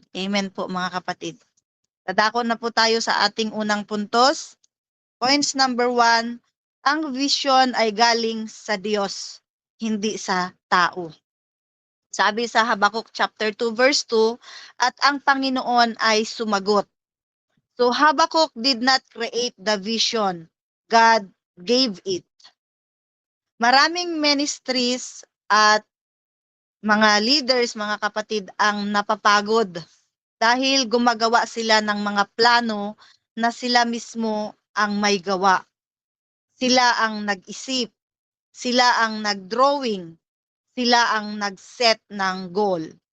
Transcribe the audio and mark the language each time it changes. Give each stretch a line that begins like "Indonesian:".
Filipino: Amen po mga kapatid. Dadako na po tayo sa ating unang puntos. Points number 1, ang vision ay galing sa Diyos, hindi sa tao. Sabi sa Habakuk chapter 2 verse 2, at ang Panginoon ay sumagot.
English: So Habakuk did not create the vision, God gave it.
Filipino: Maraming ministries at mga leaders, mga kapatid, ang napapagod dahil gumagawa sila ng mga plano na sila mismo ang may gawa. Sila ang nag-isip, sila ang nag-drawing, sila ang nag-set ng goal.